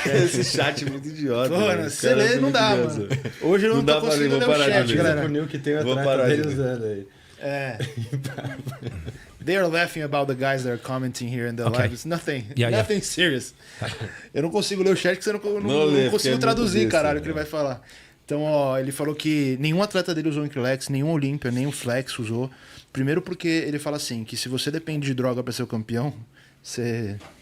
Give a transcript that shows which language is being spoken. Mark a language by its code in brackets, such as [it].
[pt] Esse chat é muito idiota. Mano, você lê, não dá, mano. Hoje eu não tô conseguindo ler o chat, galera. Que tem o atleta dele usando aí. [en] They are laughing about the guys that are commenting here in the live. It's nothing serious. [pt] Eu não consigo ler o chat porque eu não consigo traduzir, caralho, o que ele vai falar. Então, ó, ele falou que nenhum atleta dele usou Increlex, nenhum Olympia, nenhum Flex usou. Primeiro porque ele fala assim, que se você depende de droga pra ser o campeão, você...